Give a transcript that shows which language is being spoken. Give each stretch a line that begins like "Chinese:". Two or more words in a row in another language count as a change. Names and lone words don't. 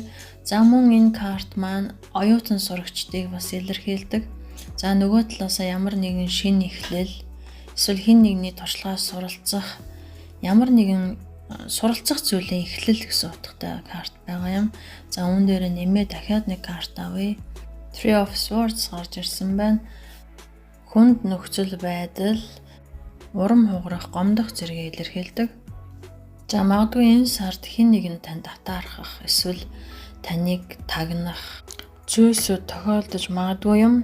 Mongolian: За мөн энэ карт маань оюутан сурагчдыг бас илэрхийлдэг. За нөгөө талаасаа ямар нэгэн шинэ эхлэл, эсвэл хэн нэгний туршлагаас суралцах, ямар нэгэн суралцах зүйлийн эхлэл гэсэн утгатай карт байгаа юм. За үүн дээр нэмээ дахиад нэг карт авъя. Three of Swords гарч ирсэн байна. Хүнд нөхцөл байдал, урам хугарах, гомдох зэргийг илэрхийлдэг. За магадгүй энэ сард хэн нэгэн танд татаархах, эсвэл таныг тагнах, зүйлсүүд тохиолдож магадгүй юм.